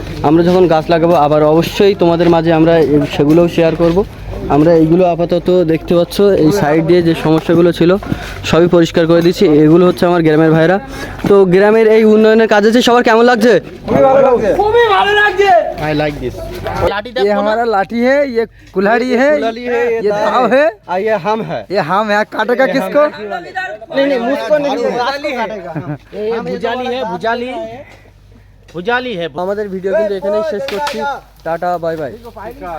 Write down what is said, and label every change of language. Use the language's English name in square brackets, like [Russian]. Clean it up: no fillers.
[Bangla] আমরা যখন গাছ লাগাবো আবার অবশ্যই তোমাদের মাঝে আমরা সেগুলোও শেয়ার করব। আমরা এইগুলো আপাতত দেখতে পাচ্ছ এই সাইড দিয়ে যে সমস্যাগুলো ছিল সবই পরিষ্কার করে দিচ্ছি। এগুলো হচ্ছে আমার গ্রামের ভাইরা। তো গ্রামের এই উন্নয়নের কাজ আছে, সবার কেমন লাগছে? খুবই ভালো লাগছে। [English] I like this. লাঠি [Hindi] ये हमारा लाठी है, ये कुल्हाड़ी है, ये दाव है, ये हम है। ये हम है। काटेगा किसको? नहीं मुझको नहीं, ये भुजाली है, भुजाली भुजाली है। [Bangla] আমাদের ভিডিও কিন্তু এখানেই শেষ করছি। Tata, bye bye.